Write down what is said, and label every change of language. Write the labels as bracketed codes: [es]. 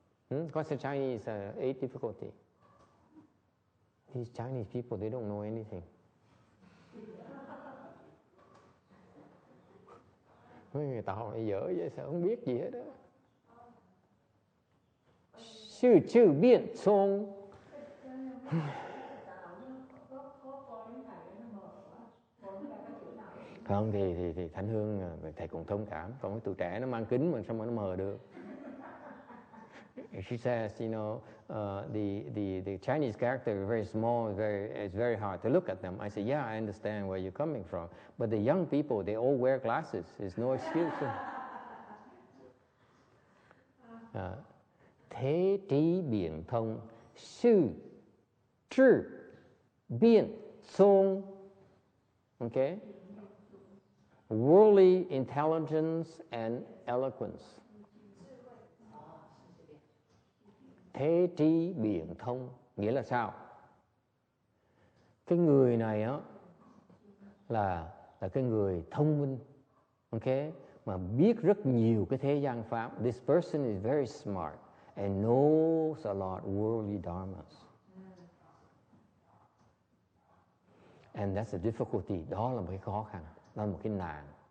[en] What's the Chinese 8 difficulty? These Chinese people, they don't know anything. [vi] Người ta hỏi dở vậy sao không biết gì hết đó. Sư chư biện thông. Không thì Thanh Hương thầy cũng thông cảm. Còn cái tụi trẻ nó mang kính mà sao mà nó mờ được. [en] She says, you know, the Chinese character is very small, it's very hard to look at them. I say, yeah, I understand where you're coming from. But the young people, they all wear glasses. There's no excuse. [vi] thế trí biện thông, sư trí biện song. [en] Okay? Worldly intelligence and eloquence. [vi] Thế trí biện thông nghĩa là sao? Cái người này á là cái người thông minh, okay, mà biết rất nhiều cái thế gian pháp. [en] This person is very smart and knows a lot worldly dharmas. And that's a difficulty. [vi] Đó là một cái khó khăn, đó là một cái nạn.